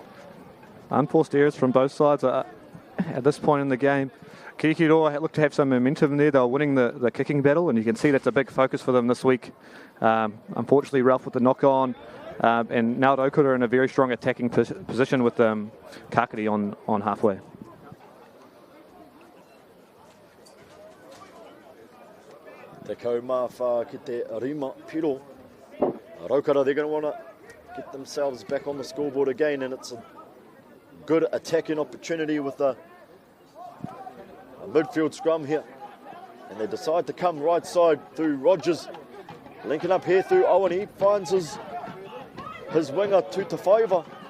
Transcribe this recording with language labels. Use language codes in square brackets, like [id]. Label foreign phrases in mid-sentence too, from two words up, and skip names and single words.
[en] Unforced errors from both sides at this point in the game. Kirikiriroa looked to have some momentum there. They were winning the kicking battle, and you can see that's a big focus for them this week. Unfortunately, Ralph with the knock-on, and now Rotorua in a very strong attacking position with Kakari on halfway. [mi] Te kaumawha ki te rima piro. [en] Rotorua, they're going to want to get themselves back on the scoreboard again, and it's a good attacking opportunity with a midfield scrum here. And they decide to come right side through Rogers. Linking up here through Owen. He finds his winger, Tutafaiva.